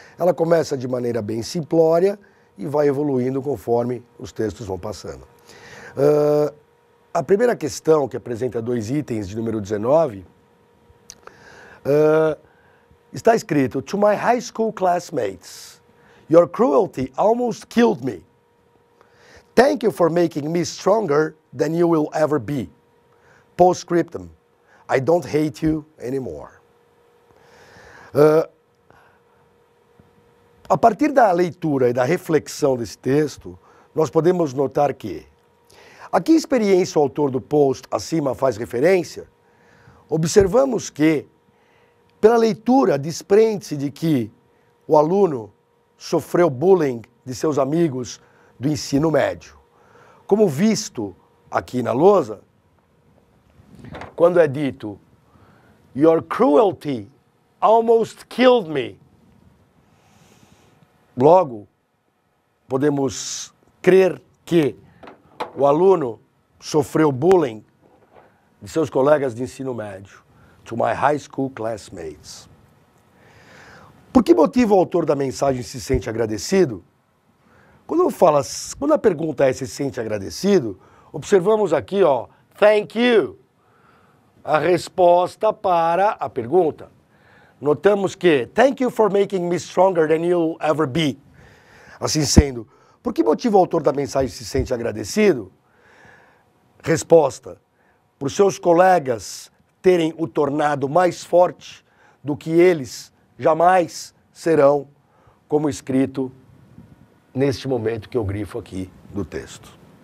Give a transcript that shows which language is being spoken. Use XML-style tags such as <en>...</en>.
<pt>Ela começa de maneira bem simplória e vai evoluindo conforme os textos vão passando. A primeira questão, que apresenta dois itens de número 19, está escrito:</pt> <en>To my high school classmates, your cruelty almost killed me. Thank you for making me stronger than you will ever be. Postscriptum, I don't hate you anymore.</en> <pt>A partir da leitura e da reflexão desse texto, nós podemos notar que a que experiência o autor do post acima faz referência? Observamos que, pela leitura, desprende-se de que o aluno sofreu bullying de seus amigos do ensino médio. Como visto aqui na lousa, quando é dito</pt> <en>Your cruelty almost killed me,</en> <pt>logo podemos crer que o aluno sofreu bullying de seus colegas de ensino médio.</pt> <en>To my high school classmates.</en> <pt>Por que motivo o autor da mensagem se sente agradecido? Quando a pergunta é se sente agradecido, observamos aqui,</pt> <en>thank you,</en> <pt>a resposta para a pergunta. Notamos que</pt> <en>thank you for making me stronger than you'll ever be.</en> <pt>Assim sendo, por que motivo o autor da mensagem se sente agradecido? Resposta: por seus colegas terem o tornado mais forte do que eles jamais serão, como escrito neste momento que eu grifo aqui do texto.</pt>